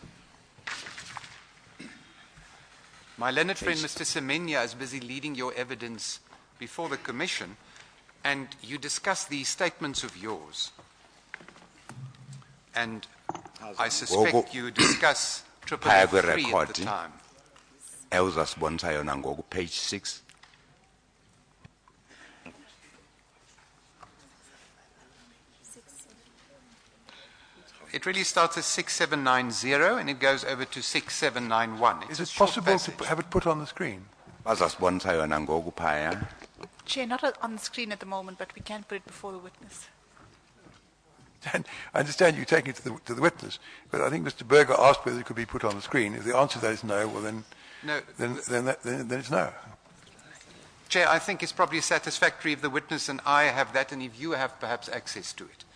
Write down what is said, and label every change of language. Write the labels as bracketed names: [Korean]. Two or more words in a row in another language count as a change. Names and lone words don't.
[English] My learned friend, Mr. Semenya, is busy leading your evidence before the Commission, and you discuss these statements of yours. And I suspect you discuss triple [Xhosa] Phaya [English] F3 at [Xhosa] kwi-record, [English] the time. [Xhosa] Ewuzasibonisa yona ngoku page 6. [English] It really starts at 6790 and it goes over to 6791. It's Is a it short possible passage. to have it put on the screen? [Xhosa] Bazasibonisa yona ngoku phaya. [English] Chair, not on the screen at the moment, but we can put it before the witness. And I understand you taking it to the witness, but I think Mr. Berger asked whether it could be put on the screen. If the answer to that is no, well then, No, then it's no. Chair, I think it's probably satisfactory if the witness and I have that and if you have perhaps access to it.